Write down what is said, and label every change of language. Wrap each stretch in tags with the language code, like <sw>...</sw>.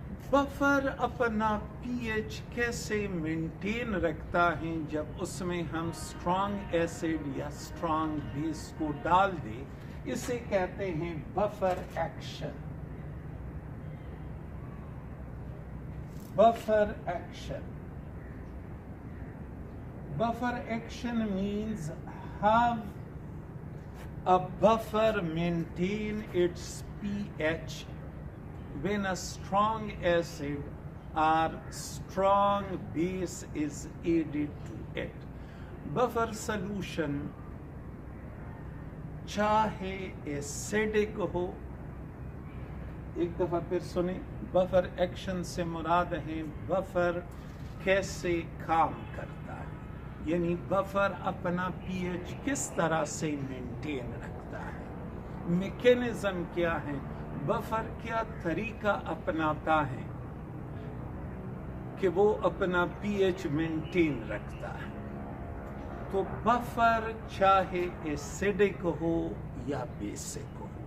<ur>Buffer اپنا P H کیسے maintain رکھتا ہے؟ جب اس میں ہم اسٹرانگ ایسڈ یا اسٹرانگ بیس کو ڈال دیں اسے کہتے ہیں buffer action.</ur> <en>Buffer action buffer action means have a buffer maintain its pH when a strong acid or strong base is added to it.</en> <ur>Buffer solution چاہے ایسیڈک ہو. ایک دفعہ پھر سنیں بفر ایکشن سے مراد ہے بفر کیسے کام کرتا ہے. یعنی بفر اپنا پی ایچ کس طرح سے مینٹین رکھتا ہے، میکینزم کیا ہے، بفر کیا طریقہ اپناتا ہے کہ وہ اپنا پی ایچ مینٹین رکھتا ہے۔ تو بفر چاہے ایسیڈک ہو یا بیسک ہو،</ur>